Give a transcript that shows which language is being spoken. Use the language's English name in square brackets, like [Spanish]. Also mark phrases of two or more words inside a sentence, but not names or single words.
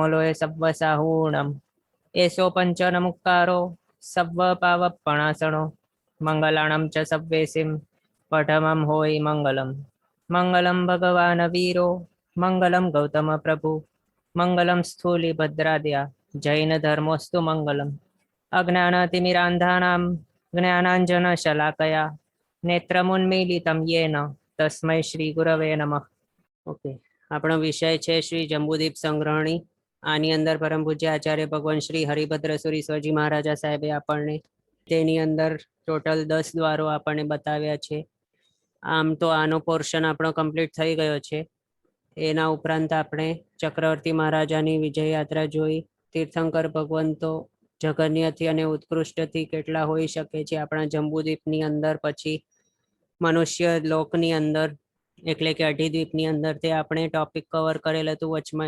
[Prakrit languages] लोय सव्वसाहूणं एषो पञ्चनमुक्कारो सव्वपावपणासनो मङ्गलाणं च सव्वेसिं पठमं होयि मङ्गलं [Sanskrit] मङ्गलं भगवान् वीरो मङ्गलं गौतमप्रभु मङ्गलं स्थूलिभद्राद्या जैनधर्मोऽस्तु मङ्गलम् अज्ञानतिमिरान्धानां ज्ञानाञ्जनशलाकया नेत्रमुन्मीलितं येन तस्मै श्री गुरवे नमः। [Gujarati] ओके, આપણો વિષય છે શ્રી જંબુદીપ સંગ્રહણી. આની અંદર પરમ પૂજ્ય આચાર્ય ભગવાન શ્રી હરિભદ્ર સુરી સ્વજી મહારાજા સાહેબે આપણને તેની અંદર ટોટલ 10 દ્વારો આપણને બતાવ્યા છે. આમ તો આનો પોર્શન આપણો કમ્પ્લીટ થઈ ગયો છે. એના ઉપરાંત આપણે ચક્રવર્તી મહારાજાની વિજય યાત્રા જોઈ, તીર્થંકર ભગવંતો જગન્યથી અને ઉત્કૃષ્ટથી કેટલા હોઈ શકે છે આપણા જંબુદ્વીપની અંદર, પછી મનુષ્ય લોકની અંદર એટલે કે અઢીદ્વીપની અંદર તે આપણે [English] topic cover [Gujarati] કરેલ હતું વચમાં.